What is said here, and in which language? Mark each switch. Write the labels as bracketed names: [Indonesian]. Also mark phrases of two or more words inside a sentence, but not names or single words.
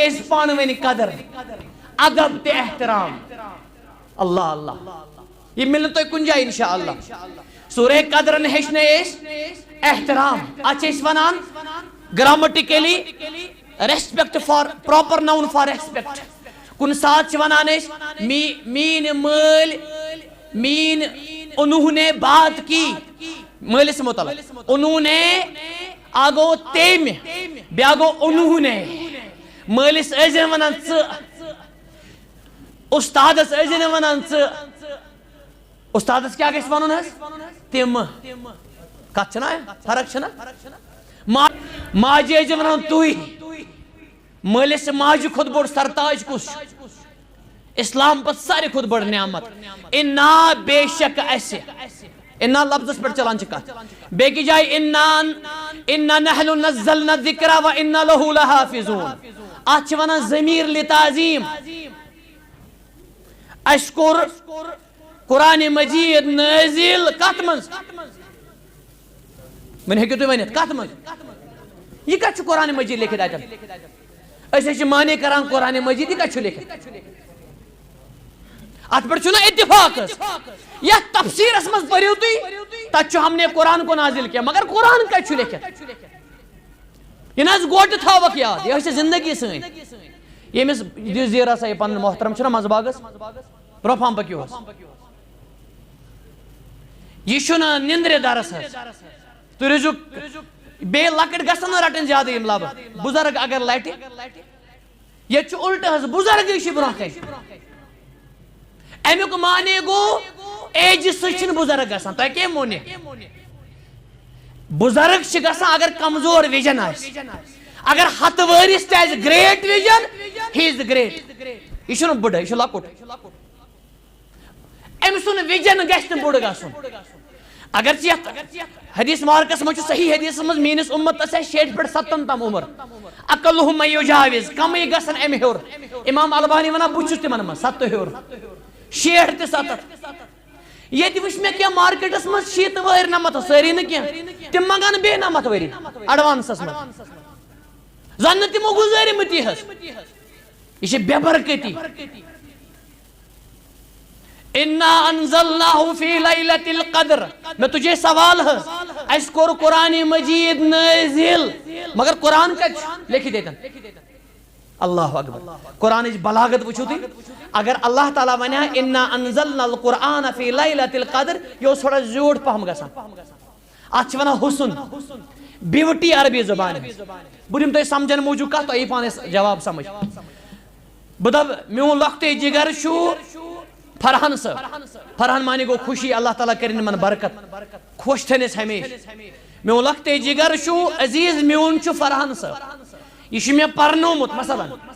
[Kashmiri] أسۍ پانہٕ ؤنۍ قدر ادب تہِ احترام اللہ اللہ یہ ملنہٕ تۄہہِ کُنہِ جایہِ [Arabic] انشاء اللہ [Kashmiri] سورہ قدرن ہیٚچھنٲے أسۍ احترام اتھ چھِ أسۍ ونان [English] grammatically respect for proper noun for respect [Kashmiri] کُنہِ ساتہٕ چھِ ونان أسۍ میٛٲنۍ مٲلۍ میٛٲنۍ [Urdu] انہوں نے بات کی [Kashmiri] مٲلِس متعلق [Urdu] انہوں نے [Kashmiri] اکھ گوٚو تٔمۍ بیٛاکھ گوٚو [Urdu] انہوں نے [Kashmiri] مٲلِس ٲسۍزِ ونان ژٕ استادس ٲسۍزِ نہٕ ونان ژٕ استادس کیا گژھِ ونُن حظ تِم کتھ چھنا فرق چھنا ماجہِ ٲسۍ ونان تُہۍ مٲلِس ماجہِ کھۄتہٕ بوٚڑ سرتاج کُس چھُ اسلام پتہٕ ساروی کھۄتہٕ بٔڑ نعمت انا بے شک اسہِ انا لفظس پٮ۪ٹھ چلان چھِ کتھ بیٚکہِ جایہِ [Arabic] انا نحن نزلنا الذکر و انا لہُ لحافظون [Kashmiri] اتھ چھِ ونان [Arabic] ضمیٖر لتعظیٖم [Kashmiri] اسہِ کوٚر قرآن مجید نازل کتھ منٛز وۄنۍ ہیٚکِو تُہۍ ؤنِتھ کتھ منٛز یہ کتھ چھُ قرآن مجید لیکھِتھ اتٮ۪ن أسۍ حظ چھِ معنی کران قرآن مجید یہ کتھ چھُ لیکھِتھ ات پٮ۪ٹھ چھُنہ اتفاق حظ یتھ تفسیرس منٛز پٔرِو تُہۍ تتھ چھُ [Urdu] ہم نے قرآن کو نازل کیا [Kashmiri] مگر قرآن کتہِ چھُ لیکھِتھ یہ نہ حظ گوٹہٕ تھاوکھ یاد یہ چھِ زندگی سٲنۍ ییٚمِس دِیِو زیٖر ہسا یہِ پنُن محترم چھُنہ منٛزٕ باغس برونٛہہ پہم پٔکِو حظ یہ چھُنہٕ نِندرِ درس حظ تُہۍ روٗزِو بیٚیہِ لۄکٕٹۍ گژھن نہٕ رٹٕنۍ زیادٕ یِم لبہٕ بُزرگ اگر لٹہِ ییٚتہِ چھُ الٹہٕ حظ بُزرگٕے چھِ برونٛہہ کَنہِ امیُک معنی گوٚو ایجہِ سۭتۍ چھِنہٕ بُزرگ گژھان تۄہہِ کٔمۍ ووٚن یہِ بُزرگ چھِ گژھان اگر کمزور وِجن آسہِ اگر ہتہٕ وٲرِس تہِ آسہِ [English] great vision he is great [Kashmiri] یہِ چھُنہٕ بٕڑٕ یہِ چھُ لۄکُٹ أمۍ سُنٛد وِجن گژھِ نہٕ بوٚڑ گژھُن اگر ژٕ یتھ حدیث مارکس منٛز چھُ صحیح حدیثس منٛز میٲنِس اُمتس آسہِ 60 پٮ۪ٹھ 70 تام عمر [Arabic] اقلہم من یجاوز [Kashmiri] کمٕے گژھن امہِ ہیوٚر امام البانی ونان بہٕ چھُس تِمن منٛز 70 ہیوٚر 60 تہِ 70 ییٚتہِ وٕچھ مےٚ کینٛہہ مارکیٹس منٛز 100 وٲرۍ نمتھ سٲری نہٕ کینٛہہ تِم منگان بیٚیہِ 90 ؤری ایڈوانسس منٛز زن نہٕ تِمو گُزٲرمٕتی حظ یہ چھِ بے برکتی [Arabic] انا انزلناه فی لیلۃ القدر [Urdu] میں تجھے سوال ہے [Kashmiri] اس کوٚر قرآن مجید نازل مگر قرآن کتہِ لیکھِتھ ییٚتٮ۪ن اللہ اکبر قرآنٕچ بلاغت وٕچھِو تُہۍ اگر اللہ تعالیٰ ونہِ ہا [Arabic] انا انزلنا القرآن فی لیلۃ القدر [Kashmiri] یہِ اوس تھوڑا زیوٗٹھ پہم گژھان اتھ چھِ ونان حسن بیوٹی عربی زبانہِ ہٕنٛز بہٕ دِمہٕ تۄہہِ سمجھن موٗجوٗب کتھ تۄہہِ یی پانس جواب سمجھ بہٕ دپہٕ میون لۄکٹُے جگر چھُ فرحان صٲب فرحان معنی گوٚو خوشی اللہ تعالیٰ کٔرِنۍ یِمن برکت خۄش تھٲینَس ہمیشہِ میون لۄکٹُے جگر چھُ عزیٖز میون چھُ فرحان صٲب یہ چھُ مےٚ پرنومُت مثلاً